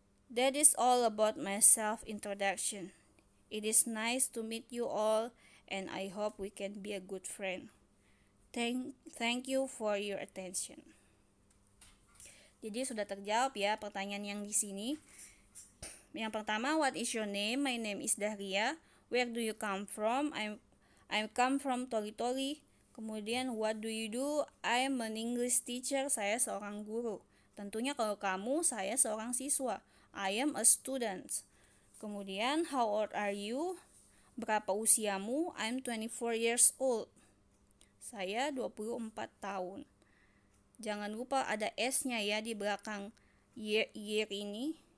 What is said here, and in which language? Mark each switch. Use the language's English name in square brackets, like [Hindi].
[English] That is all about my self-introduction. It is nice to meet you all and I hope we can be a good friend. Thank you for your attention. [Indonesian] Jadi sudah terjawab ya pertanyaan yang di sini. Yang pertama, [English] what is your name? My name is Dahria. Where do you come from? I come from Toli-Toli. [Indonesian] Kemudian [English] what do you do? I am an English teacher. [Indonesian] Saya seorang guru. Tentunya kalau kamu, saya seorang siswa. [English] I am a student. [Indonesian] Kemudian [English] how old are you? [Indonesian] Berapa usiamu? [English] I am 24 years old. [Indonesian] Saya 24 tahun. Jangan lupa ada S-nya ya di belakang year ini.